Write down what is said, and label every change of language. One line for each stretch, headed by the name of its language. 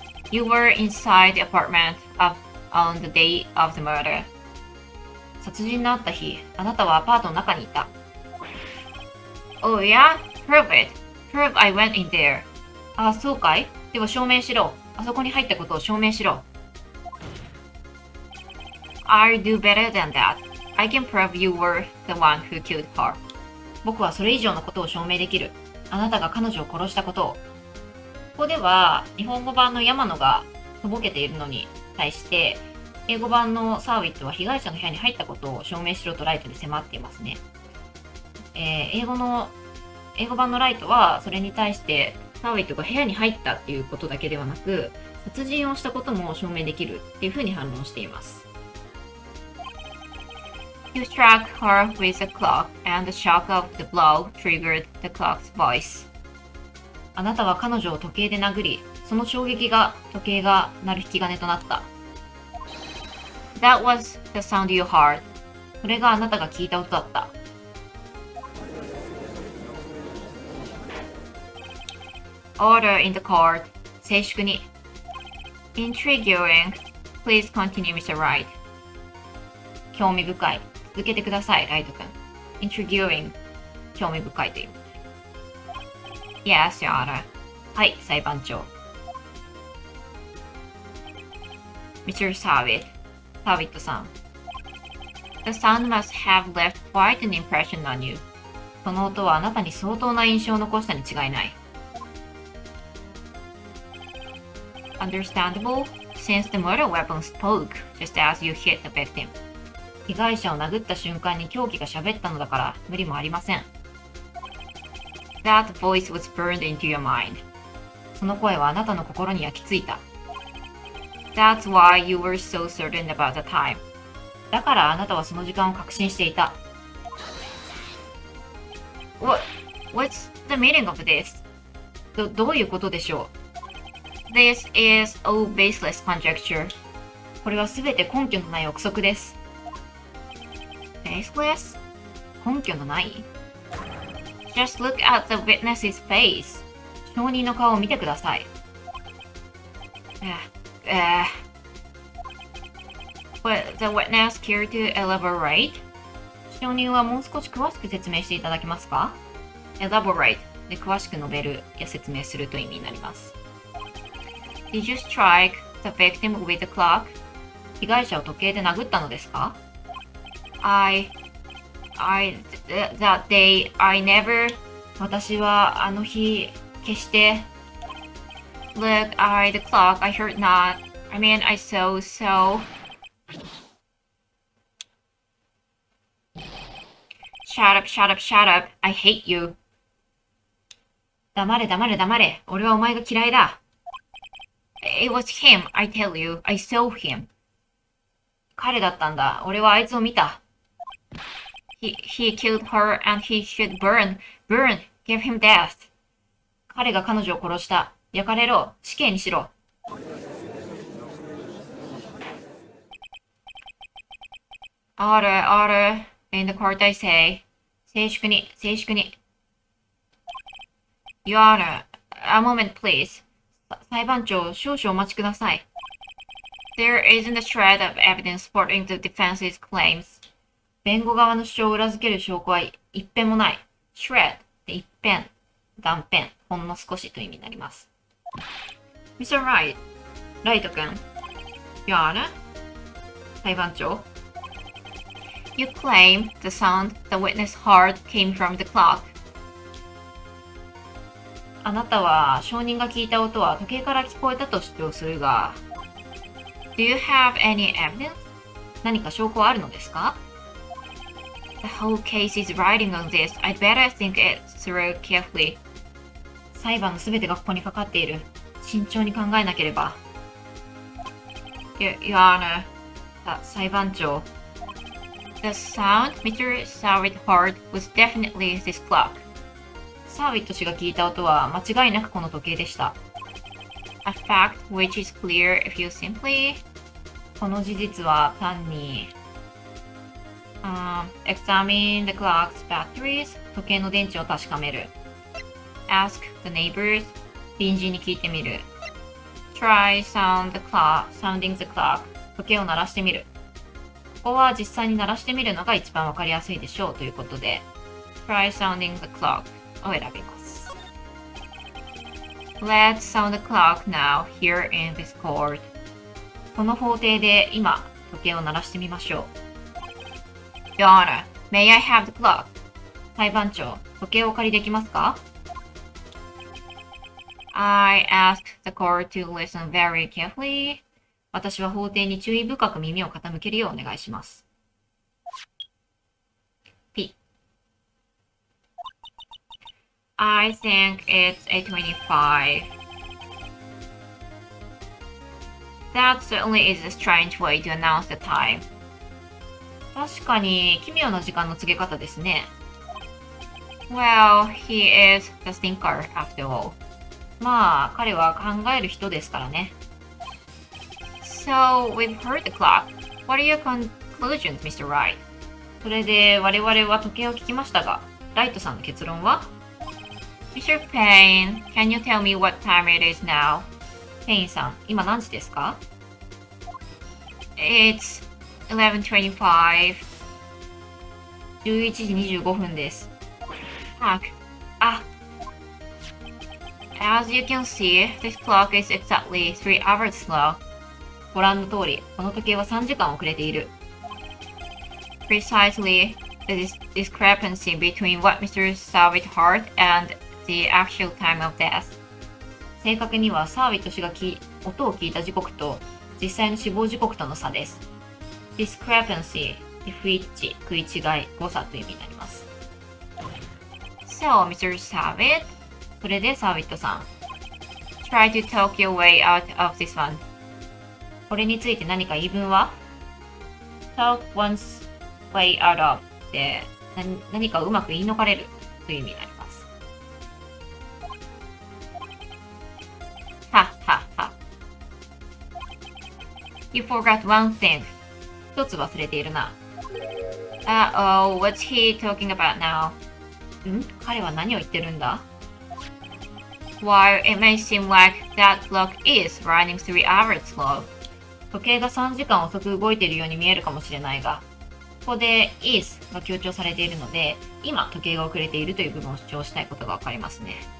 English: You were inside the apartment on the day of the murder.
Japanese: 殺人のあった日、あなたはアパートの中にいた。
English: Oh yeah? Prove it. Prove I went in there.
Japanese: あ、そうかい？では証明しろ。あそこに入ったことを証明しろ。
English: I'll do better than that. I can prove you were the one who killed her.
Japanese: 僕はそれ以上のことを証明できる。あなたが彼女を殺したことを。ここでは日本語版の山野がとぼけているのに対して英語版のサーウィットは被害者の部屋に入ったことを証明しろとライトに迫っていますね。英語版のライトはそれに対してサーウィットが部屋に入ったっていうことだけではなく殺人をしたことも証明できるっていうふうに反論しています。
English: You struck her with a clock, and the shock of the blow triggered the clock's voice.
Japanese: あなたは彼女を時計で殴り、その衝撃が時計が鳴る引き金となった。
English: That was the sound you heard.
Japanese: それがあなたが聞いた音だった。
English: Order in the court.
Japanese: 静粛に。
English: Intriguing. Please continue, Mr. Wright.
Japanese: 興味深い。続けてください、ライト君。
English: Intriguing.
Japanese: 興味深いという。
English: Yes, Your Honor.
Japanese: はい、裁判長。
English: Mr. Savitt.
Japanese: サービットさん。
English: The sound must have left quite an impression on you.
Japanese: その音はあなたに相当な印象を残したに違いない。
English: Understandable, since the murder weapon spoke just as you hit the victim.
Japanese: 被害者を殴った瞬間に凶器が喋ったのだから無理もありません。
English: That voice was burned into your mind.
Japanese: その声はあなたの心に焼き付いた。
English: That's why you were so certain about the time.
Japanese: だからあなたはその時間を確信していた。
English: What's the meaning of this?
Japanese: どういうことでしょう？
English: This is all baseless conjecture.
Japanese: これはすべて根拠のない憶測です。
English: Baseless?
Japanese: 根拠のない？
English: Just look at the witness's face.
Japanese: 証人の顔を見てください。
English: Would the witness care to elaborate?
Japanese: 証人はもう少し詳しく説明していただけますか？Elaborate で詳しく述べるや説明するという意味になります。
English: Did you strike the victim with the clock?
Japanese: 被害者を時計で殴ったのですか？
English: That day, I never
Japanese: 私はあの日決して
English: Look, the clock, I heard not. I mean, I saw so. Shut up, shut up, shut up. I hate you.
Japanese: 黙れ黙れ黙れ。俺はお前が嫌いだ。
English: It was him, I tell you. I saw him.
Japanese: 彼だったんだ。俺はあいつを見た。
English: He killed her and he should burn. Burn. Give him death.
Japanese: 彼が彼女を殺した。焼かれろ。死刑にしろ。
English: Order, order. In the court I say.
Japanese: 静粛に、静粛に。
English: Your Honor, a moment please.
Japanese: 裁判長、少々お待ちください。
English: There isn't a shred of evidence supporting the defense's claims.
Japanese: 弁護側の主張を裏付ける証拠は一片もない。shred で一片、断片、ほんの少しという意味になります。Mr. Wright、ライト君。
English: Your Honor、
Japanese: 裁判長。
English: You claim the sound the witness heard came from the clock.
Japanese: あなたは証人が聞いた音は時計から聞こえたと主張するが、
English: Do you have any evidence?
Japanese: 何か証拠はあるのですか？
English: The whole case is riding on this. I'd better think it through carefully.
Japanese: 裁判のすべてがここにかかっている。慎重に考えなければ。
English: Your Honor、
Japanese: 裁判長。
English: The sound Mr. Savitt heard was definitely this clock.
Japanese: サービット氏が聞いた音は間違いなくこの時計でした。
English: A fact which is clear if you simply
Japanese: この事実は単に、
English: examine the clock's batteries
Japanese: 時計の電池を確かめる。
English: Ask the neighbors
Japanese: 隣人に聞いてみる。
English: Try sounding the clock
Japanese: 時計を鳴らしてみる。ここは実際に鳴らしてみるのが一番わかりやすいでしょうということで
English: Try sounding the clock
Japanese: を選びます。
English: Let's sound the clock now here in this court.
Japanese: この法廷で今、時計を鳴らしてみましょう。
English: Your Honor, may I have the clock?
Japanese: 裁判長、時計をお借りできますか？
English: I ask the court to listen very carefully.
Japanese: 私は法廷に注意深く耳を傾けるようお願いします。 P.
English: I think it's 8:25. That certainly is a strange way to announce the time.
Japanese: 確かに奇妙な時間の告げ方ですね。
English: Well, he is the thinker after all.
Japanese: まあ、彼は考える人ですからね。
English: So, we've heard the clock. What are your conclusions, Mr. Wright?
Japanese: それで我々は時計を聞きましたが、ライトさんの結論は Mr.
English: Payne, can you tell me what time it is now?
Japanese: ペインさん、今何時ですか？
English: It's 11:25.
Japanese: 11時25分です。
English: あ、As you can see, this clock is exactly 3 hours slow.
Japanese: ご覧の通り、この時計は3時間遅れている。
English: Precisely the discrepancy between what Mr. Savit heard and the actual time of death.
Japanese: 正確にはサービット氏が音を聞いた時刻と実際の死亡時刻との差です。 Discrepancy、不一致、食い違い、誤差という意味になります。
English: So, Mr.
Japanese: Savit、それでサービットさん。
English: Try to talk your way out of this one.
Japanese: これについて何か言い分は ?
English: talk one's way out of
Japanese: で何かうまく言い逃れるという意味になります。はっはっは。
English: You forgot one thing.
Japanese: 一つ忘れているな。
English: Oh, what's he talking about now?
Japanese: 彼は何を言ってるんだ？
English: While it may seem like that clock is running 3 hours slow,
Japanese: 時計が3時間遅く動いているように見えるかもしれないが、ここで is が強調されているので、今時計が遅れているという部分を主張したいことがわかりますね。